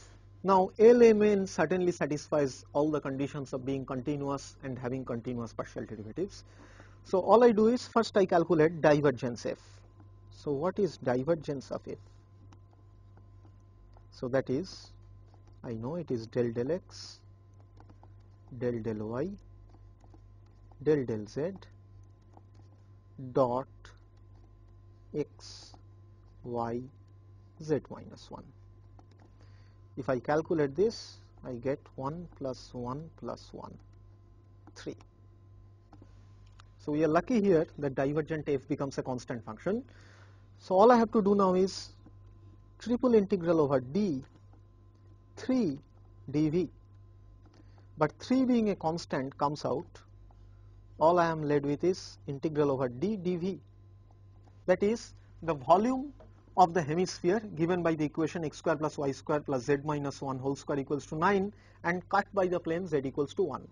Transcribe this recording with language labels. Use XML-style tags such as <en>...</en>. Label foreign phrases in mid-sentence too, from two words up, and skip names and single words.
<en>Now LMN certainly satisfies all the conditions of being continuous and having continuous partial derivatives. So all I do is first I calculate divergence f. So what is divergence of f? So that is, I know it is del del x, del del y, del del z dot x, y, z minus 1. If I calculate this, I get 1 plus 1 plus 1, 3. So we are lucky here that divergent f becomes a constant function. So all I have to do now is triple integral over d 3 dv, but 3 being a constant comes out, all I am led with is integral over d dv, that is the volume of the hemisphere given by the equation x square plus y square plus z minus 1 whole square equals to 9 and cut by the plane z equals to 1.</en>